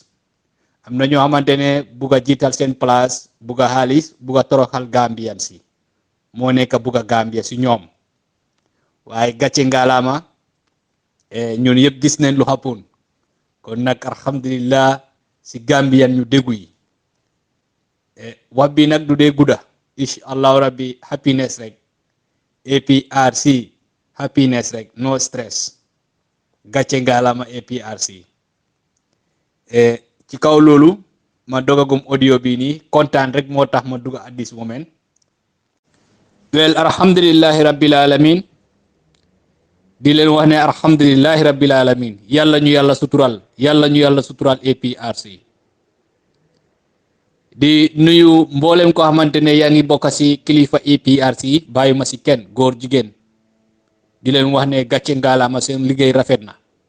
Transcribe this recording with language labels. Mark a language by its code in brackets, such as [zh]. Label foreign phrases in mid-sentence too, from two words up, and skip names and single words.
[wo] am na ñoo xamante ne bugg a jiital seen place bugg a xaalis bugg a toroxal Gambian si moo nekk bugg a Gambia si ñoom waaye gàcce ngalaama ñun yëpp gis nañ lu xapoon kon nag alhamdulillah si Gambian ñu déggu yi wax bi nag du dee gudda [ar] إن شاء الله ربي [wo] happiness rek APRC happiness rek [en] no stress [wo] gàcce ngalaama APRC ci kaw loolu ma dogagum audio bi nii kontaan rek moo tax ma dugg [en] at this moment well [ar] الحمد لله رب العالمين [wo] di leen wax ne [ar] الحمد لله رب العالمين [wo] yàlla ñu yàlla sutural APRC di nuyu mboolem ko xamante ne yaa ngi bokk si kilifa APRC yi bàyyi ma si kenn góor jigéen di leen wax ne gàcce ngalaama seen liggéey rafet na